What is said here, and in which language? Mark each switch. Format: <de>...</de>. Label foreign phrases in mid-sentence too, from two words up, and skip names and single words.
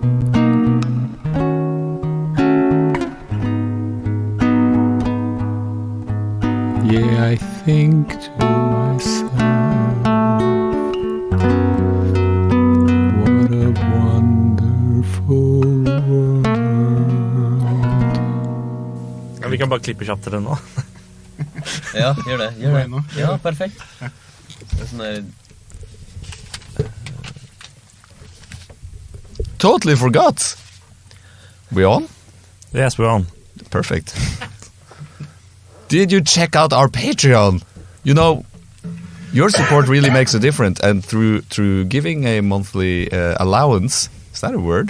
<en>Yeah, I think to myself, what a wonderful world.</en> <no>Ja, vi kan bare klippe kjapt til det nå. Ja, gjør det. Ja, perfekt. Det er sånn der...</no> <en>Totally forgot. We on? Yes, we're on. Perfect. Did you check out our Patreon? You know, your support really makes a difference, and through giving a monthly allowance, is that a word?</en>